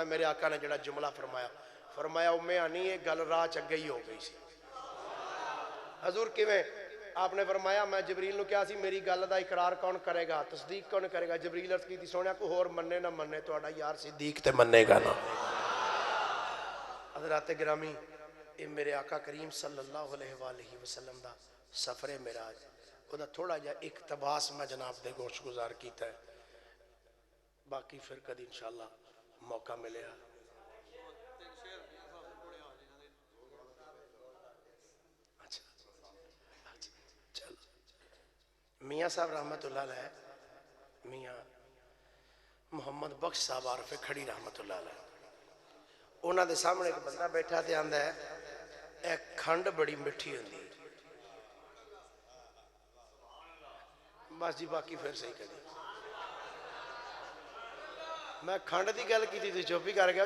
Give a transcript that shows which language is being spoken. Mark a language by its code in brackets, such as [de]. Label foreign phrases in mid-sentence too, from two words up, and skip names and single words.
[pa] میرے آقا نے جیہڑا جملہ فرمایا، فرمایا ام ہانی یہ گل راہ چ اگے ہی ہو گئی سی. حضور کیویں? آپ نے فرمایا میں جبریل نوں کہا سی میری گل دا اقرار کون کرے گا، تصدیق کون کرے گا? جبریل عرض کیتی سوہنیا کوئی ہور منے نا منے، تہاڈا یار صدیق تے منے گا نا. حضرات گرامی، یہ میرے آقا کریم [ar] صلی اللہ علیہ وسلم [pa] دا سفرِ معراج، اوہدا تھوڑا جیہا اقتباس میں جناب دے گوش گزار کیا ہے. [ur] باقی پھر کبھی ان شاء اللہ موقع ملے گا. اچھا چلو، میاں صاحب [ar] رحمۃ اللہ علیہ, [ur] میاں محمد بخش صاحب عارفِ کھڑی [ar] رحمۃ اللہ علیہ, [pa] انہوں نے سامنے اک بندہ بیٹھا تو آندا ہے اے کھنڈ بڑی مٹھی ہوندی. بس جی باقی پھر صحیح کری. میں کھنڈ کی گل کی تھی، چپ ہی کر گیا.